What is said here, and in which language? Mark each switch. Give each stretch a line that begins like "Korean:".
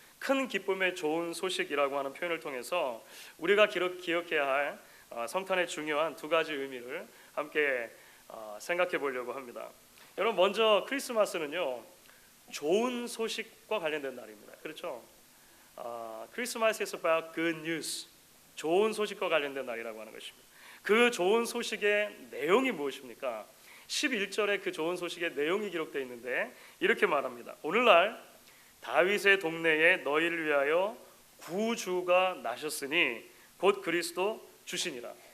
Korean: 큰 기쁨의 좋은 소식이라고 하는 표현을 통해서 우리가 기억해야 할 성탄의 중요한 두 가지 의미를 함께 생각해 보려고 합니다. 여러분, 먼저 크리스마스는요, 좋은 소식과 관련된 날입니다. 그렇죠?
English: 크리스마스 is about good news.
Korean: 좋은 소식과 관련된 날이라고 하는 것입니다. 그 좋은 소식의 내용이 무엇입니까? 11절에 그 좋은 소식의 내용이 기록되어 있는데 이렇게 말합니다. 오늘날 다윗의 동네에 너희를 위하여 구주가 나셨으니 곧 그리스도 주시니라.